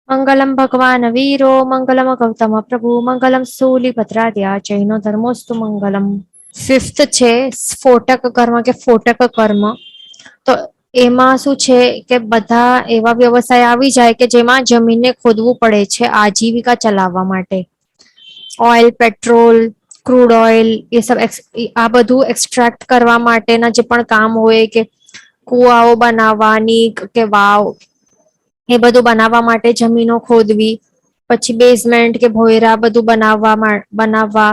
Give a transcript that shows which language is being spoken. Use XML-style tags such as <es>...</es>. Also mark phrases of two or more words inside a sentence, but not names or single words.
<sa>मंगलम भगवान वीरो मंगलम गौतम प्रभु मंगलम सूलिभद्राद्या जैनो धर्मोस्तु मंगलम।</sa> <gu>ફિફ્થ છે સ્ફોટક કર્મ કે ફોટક કર્મ. તો એમાં શું છે કે બધા એવા વ્યવસાય આવી જાય કે જેમાં જમીનને ખોદવું પડે છે આજીવિકા ચલાવવા માટે.</gu> <en>oil, petrol, crude oil</en> <gu>એ સબ આ બધું એક્સટ્રેક્ટ કરવા માટેના જે પણ કામ હોય કે કુવાઓ બનાવવાની કે વાવ એ બધું બનાવવા માટે જમીનો ખોદવી, પછી બેઝમેન્ટ કે ભોયરા બધું બનાવવા.</gu>